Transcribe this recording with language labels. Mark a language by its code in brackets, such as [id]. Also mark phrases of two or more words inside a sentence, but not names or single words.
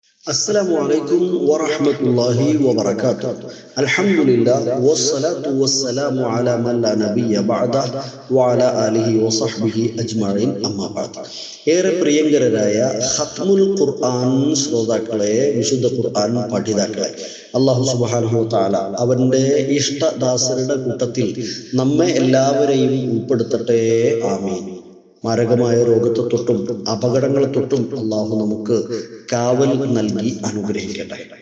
[ar] السلام عليكم ورحمة الله وبركاته. الحمد لله والصلاة والسلام على من لا نبي بعده وعلى آله وصحبه أجمعين أما بعد. [ml] ഏറെ പ്രിയങ്കരരായ [ar] ختم القرآن [ml] ശ്രോതാക്കളെ, വിശുദ്ധ ഖുർആൻ പഠിതാക്കളെ, [ar] الله سبحانه وتعالى [ml] അവന്റെ ഇഷ്ടദാസരുടെ കൂട്ടത്തിൽ നമ്മെ എല്ലാവരെയും ഉൾപ്പെടുത്തട്ടെ. ആമീൻ. മാരകമായ രോഗത്തെ തൊട്ടും അപകടങ്ങളെ തൊട്ടും അള്ളാഹു നമുക്ക് കാവൽ നൽകി അനുഗ്രഹിക്കട്ടെ.